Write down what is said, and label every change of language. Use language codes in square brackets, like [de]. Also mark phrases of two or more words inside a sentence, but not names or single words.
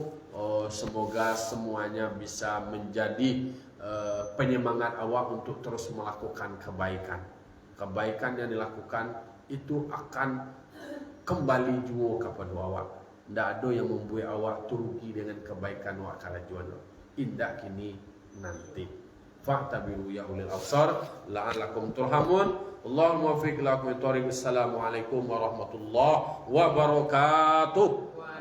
[id] Semoga semuanya bisa menjadi penyemangat awak untuk terus melakukan kebaikan. Kebaikan yang dilakukan itu akan kembali juga kepada awak. Tidak ada yang membuat awak terugi dengan kebaikan awak kala jual. Indah kini nanti. [ar] فاعتبروا يا أولي الأبصار لعلكم ترحمون. اللهم وفق لكم. السلام عليكم ورحمة الله وبركاته.